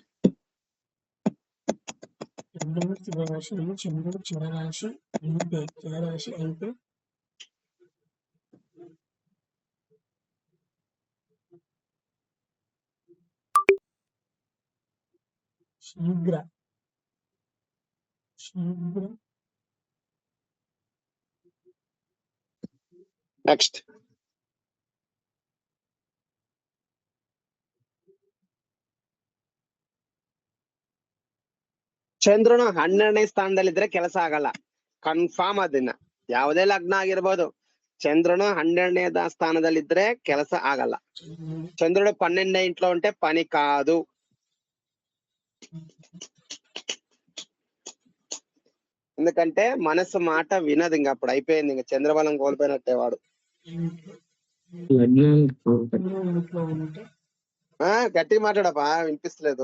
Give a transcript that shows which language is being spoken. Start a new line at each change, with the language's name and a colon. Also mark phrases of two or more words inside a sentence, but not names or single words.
Telugu: లగ్నము స్థిర రాశి అయ్యి చంద్రుడు చరరాశి అయితే శీఘ్ర
Kannada: నెక్స్ట్ ಚಂದ್ರನು 12ನೇ ಸ್ಥಾನದಲ್ಲಿದ್ರೆ ಕೆಲಸ ಆಗಲ್ಲ, ಕನ್ಫರ್ಮ್. ಅದನ್ನ ಯಾವುದೇ ಲಗ್ನ ಆಗಿರ್ಬೋದು, చంద్రుడు 12ನೇ స్థానದಲ್ಲಿದ್ರೆ ಕೆಲಸ ಆಗಲ್ಲ.
Telugu: చంద్రుడు 12ನೇ ఇంట్లో ఉంటే పని కాదు. ఎందుకంటే మనసు మాట వినదు, ఇంక అప్పుడు అయిపోయింది, ఇంక చంద్రబలం కోల్పోయినట్టే వాడు. గట్టి మాట్లాడపా, వినిపిస్తలేదు.